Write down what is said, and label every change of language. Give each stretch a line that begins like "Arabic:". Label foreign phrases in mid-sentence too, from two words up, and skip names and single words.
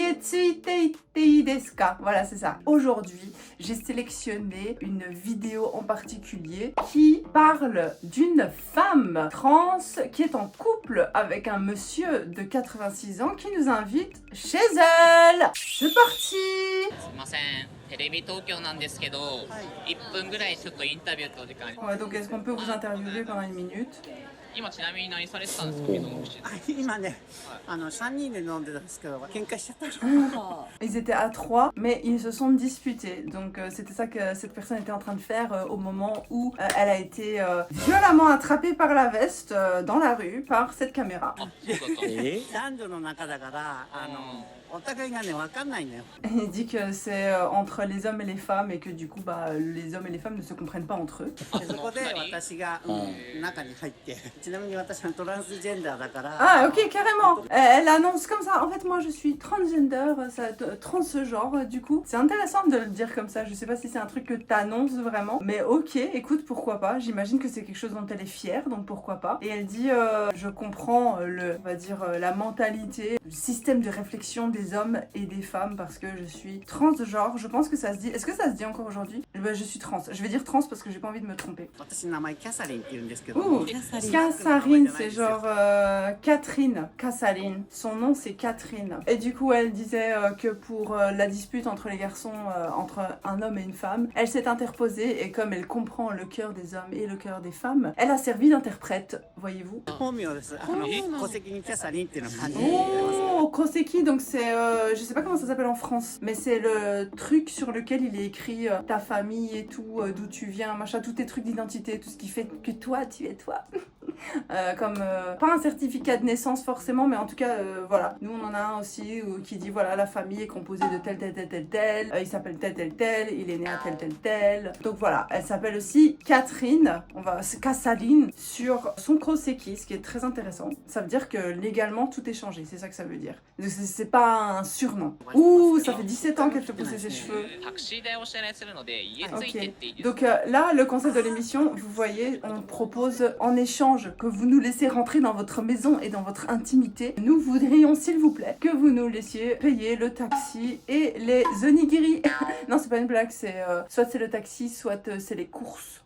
Japanese: 家ついていですか?
French: Voilà, c'est ça. Aujourd'hui, j'ai sélectionné une vidéo en particulier qui parle d'une femme trans qui est en couple avec un monsieur de 86 ans qui nous invite chez elle. C'est parti.
Japanese: すいません、テレビ東京なんですけど、1分ぐらいちょっとインタビューってお時間あります。
French: Ouais, donc est-ce qu'on peut vous interviewer pendant une minute?
Japanese: 今ちなみに何されてたんですか、水野口。今ね、3人で飲んでたんですけど喧嘩しちゃったの。
French: Ils étaient à 3, mais ils se sont disputés. Donc c'était ça que cette personne était en train de faire au moment où elle a été violemment attrapée par la veste dans la rue par cette caméra.
Japanese: あ、そうだったんです。男女の中だからお互いがね分かんないのよ。
French: Il dit que c'est entre les hommes et les femmes et que du coup les hommes et les femmes ne se comprennent pas entre eux.
Japanese: でそこで私が中に入って、ちなみに私はトランスジェンダーだから。
French: Ah ok, carrément. Elle annonce comme ça. En fait moi je suis transgender, transgenre du coup. C'est intéressant de le dire comme ça. Je sais pas si c'est un truc que t'annonces vraiment. Mais ok, écoute, pourquoi pas. J'imagine que c'est quelque chose dont elle est fière, donc pourquoi pas. Et elle dit je comprends on va dire la mentalité, le système de réflexion des des hommes et des femmes parce que je suis transgenre. Je pense que ça se dit. Est-ce que ça se dit encore aujourd'hui? Je suis trans. Je vais dire trans parce que j'ai pas envie de me tromper.
Japanese: 私の名前キャサリンって言うんですけど
French: Ouh, Kassaline, c'est genre Catherine. Kassaline. Son nom c'est Catherine. Et du coup, elle disait que pour la dispute entre les garçons, entre un homme et une femme, elle s'est interposée et comme elle comprend le cœur des hommes et le cœur des femmes, elle a servi d'interprète, voyez-vous.
Japanese: 本名です戸籍にキャサリンっていうのが漢字
French: Oh, Koseki, donc c'est, je sais pas comment ça s'appelle en France, mais c'est le truc sur lequel il est écrit ta famille et tout, d'où tu viens, machin, tous tes trucs d'identité, tout ce qui fait que toi, tu es toi. Comme pas un certificat de naissance forcément, mais en tout cas voilà, nous on en a un aussi qui dit voilà, la famille est composée de tel, il s'appelle tel, il est né à tel. Donc voilà, elle s'appelle aussi Catherine, Kassaline sur son Koseki, ce qui est très intéressant. Ça veut dire que légalement tout est changé, c'est ça que ça veut dire. C'est pas un surnom. Ouh, ça fait 17 ans qu'elle te poussait ses cheveux.
Japanese: タクシー代をお支払いするので家ついてっていいですか？
French: Donc là, le concept de l'émission, vous voyez, on propose en échange que vous nous laissez rentrer dans votre maison et dans votre intimité. Nous voudrions, s'il vous plaît, que vous nous laissiez payer le taxi et les onigiri. Non, c'est pas une blague, c'est soit c'est le taxi, soit c'est les courses.